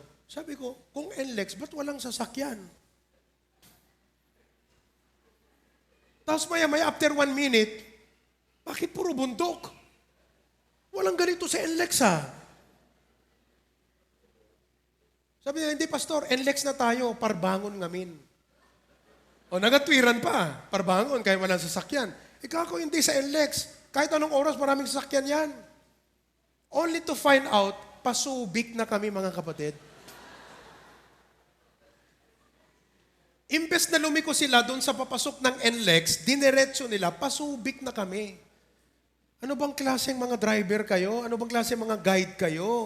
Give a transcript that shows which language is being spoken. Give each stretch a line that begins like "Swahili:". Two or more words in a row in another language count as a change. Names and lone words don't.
Filipino: Sabi ko, kung NLEX, ba't walang sasakyan? Tapos maya
English: after 1 minute,
Filipino: bakit puro bundok? Walang ganito sa NLEX ha. Sabi nila, hindi Pastor, NLEX na tayo, parbangon ngamin. O nagatwiran pa, parbangon, kaya walang sasakyan. Ikaw ako hindi sa NLEX. Kahit anong oras, maraming sasakyan yan.
English: Only to find out,
Filipino: pasubik na kami mga kapatid. Imbes na lumiko sila doon sa papasok ng NLEX, dineretso nila, pasubik na kami. Ano bang klaseng mga driver kayo? Ano bang klaseng mga guide kayo?